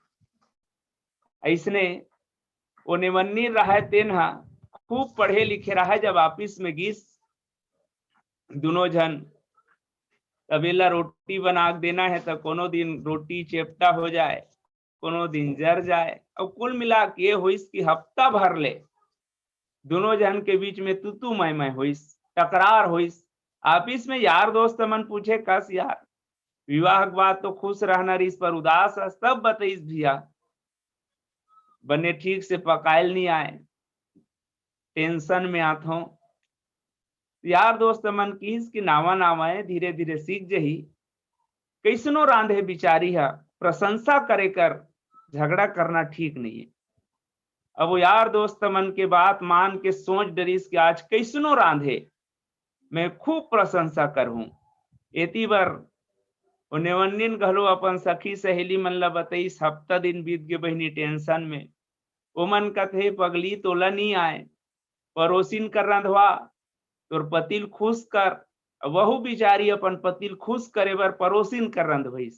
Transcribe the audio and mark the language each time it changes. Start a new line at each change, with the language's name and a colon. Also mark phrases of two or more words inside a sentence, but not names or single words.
Chhattisgarhi: ऐसने वो निवन्नी रहा तेन हा खूब पढ़े लिखे रहा, जब ऑफिस में गिस दोनों जन तबेला रोटी बना देना है तो कोनो दिन रोटी चेपटा हो जाए, कोनो दिन जर जाए, और कुल मिला के होइस कि हफ्ता भर ले दोनों जन के बीच में तू मैं होइस, टकरार होइस। ऑफिस में यार दोस्त मन पूछे कस यार विवाह के बाद तो खुश रहना रिस पर उदास है, सब बताइस भैया बने ठीक से पकायल नहीं आए, टेंशन में आत हो। यार दोस्त मन किस कि नावा नावा है धीरे धीरे सीख जही, कैसनो रांधे बिचारी है, प्रशंसा करे कर झगड़ा करना ठीक नहीं है। अब वो यार दोस्त मन के बात मान के सोच डरिस कि आज कैसनो रांधे मैं खूब प्रशंसा करहूं। एती बर नेवन्निन घलो अपन सखी सहेली मन ला बताइस, हफ्ता दिन बीत गए बहनी टेंशन में। ओ मन कथे पगली तोला नहीं आए, पड़ोसिन कर रंधवा तोर पतिल खुश कर, वहु बिचारी अपन पतिल खुश करे बर पड़ोसिन कर रंधवइस।